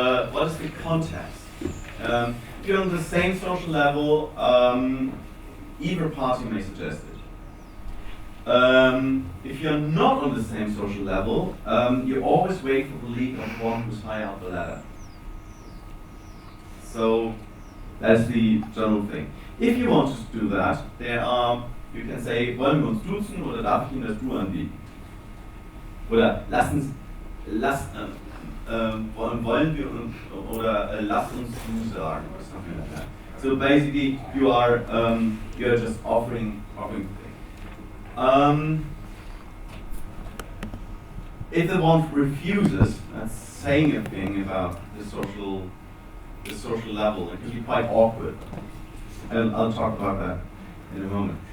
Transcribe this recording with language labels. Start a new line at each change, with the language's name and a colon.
English: What is the context? If you're on the same social level, either party may suggest it. If you're not on the same social level, you always wait for the lead of one who's high up the ladder. So that's the general thing. If you want to do that, you can say,
German: wollen wir uns duzen oder darf ich Ihnen das Du anbieten? Oder wollen wir oder lass uns Du sagen
English: or something like that. So basically, you're just offering things. If the one refuses, that's saying a thing about the social level. It can be quite awkward. And I'll talk about that in a moment.